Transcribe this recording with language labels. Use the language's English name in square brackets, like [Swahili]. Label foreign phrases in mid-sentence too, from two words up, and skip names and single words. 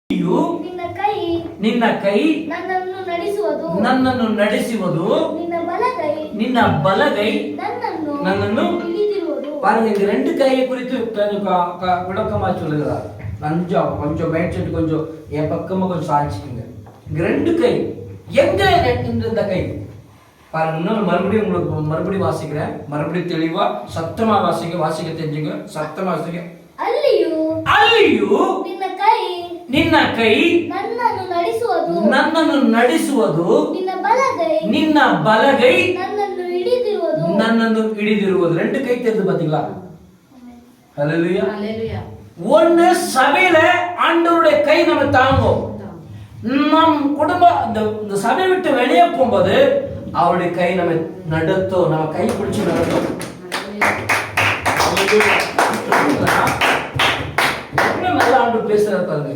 [Kannada] ಅಲ್ಲಿಯೂ ನಿನ್ನ ಕೈ ನನ್ನನ್ನು ನಡೆಸುವುದು, ನಿನ್ನ ಬಲಗೈ ನನ್ನನ್ನು பாருங்க. [Tamil] இந்த ரெண்டு கையை குறித்து விளக்கமா சொல்லுகிறார். கொஞ்சம் [English] mind set [Tamil] கொஞ்சம் என் பக்கமா கொஞ்சம் சாய்ச்சிக்குங்க. இங்க ரெண்டு கை எங்க இந்த கை பாருங்க. இன்னொரு மறுபடியும் உங்களுக்கு மறுபடியும் வாசிக்கிறேன். மறுபடியும் தெளிவா சத்தமா வாசிக்க தெரிஞ்சுங்க. சத்தமா வாசிக்க. [Kannada] ಅಲ್ಲಿಯೂ ನಿನ್ನ ಕೈ ನನ್ನನ್ನು ನಡೆಸುವುದು, ನಿನ್ನ ಬಲಗೈ ನನ್ನನ್ನು ಹಿಡಿದಿರುವುದು. [Tamil] ரெண்டு கை தெரியுது பாத்தீங்களா? ஹல்லேலூயா. ஒன்னு சபையில ஆண்டவருடைய கை நம்ம தாங்கும். நம் குடும்ப இந்த சபை விட்டு வெளியே போகும்போது அவருடைய கை நம்ம நடத்தும், நம்ம கை பிடிச்சு நடத்தும். நல்ல ஆண்டு பேசுறாரு பாருங்க.